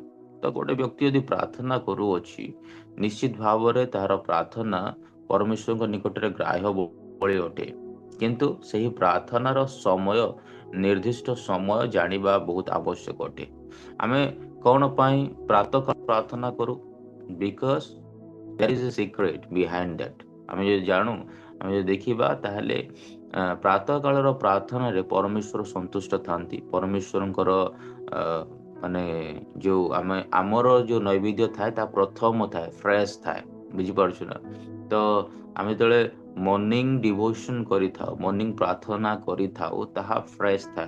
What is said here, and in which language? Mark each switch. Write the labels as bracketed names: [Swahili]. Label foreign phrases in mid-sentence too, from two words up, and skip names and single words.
[Odia] ତ ଗୋଟେ ବ୍ୟକ୍ତି ଯଦି ପ୍ରାର୍ଥନା କରୁଅଛି, ନିଶ୍ଚିତ ଭାବରେ ତାହାର ପ୍ରାର୍ଥନା ପରମେଶ୍ୱରଙ୍କ ନିକଟରେ ଗ୍ରାହ୍ୟ ଭଳି ଅଟେ। କିନ୍ତୁ ସେହି ପ୍ରାର୍ଥନାର ସମୟ, ନିର୍ଦ୍ଦିଷ୍ଟ ସମୟ ଜାଣିବା ବହୁତ ଆବଶ୍ୟକ ଅଟେ। ଆମେ କ'ଣ ପାଇଁ ପ୍ରାତଃ ପ୍ରାର୍ଥନା କରୁ? [English] ବିକଜ there is a secret behind that. [Odia] ଆମେ ଯଦି ଜାଣୁ, ଆମେ ଯଦି ଦେଖିବା, ତାହେଲେ ପ୍ରାତଃ କାଳର ପ୍ରାର୍ଥନାରେ ପରମେଶ୍ୱର ସନ୍ତୁଷ୍ଟ ଥାନ୍ତି। ପରମେଶ୍ୱରଙ୍କର ମାନେ ଯେଉଁ ଆମର ଯେଉଁ ନୈବେଦ୍ୟ ଥାଏ ତାହା ପ୍ରଥମ ଥାଏ, ଫ୍ରେଶ୍ ଥାଏ। ବୁଝିପାରୁଛୁ ନା? ତ ଆମେ ଯେତେବେଳେ [English] morning devotion [Odia] କରିଥାଉ, ମର୍ଣ୍ଣିଂ ପ୍ରାର୍ଥନା କରିଥାଉ, ତାହା ଫ୍ରେଶ୍ ଥାଏ।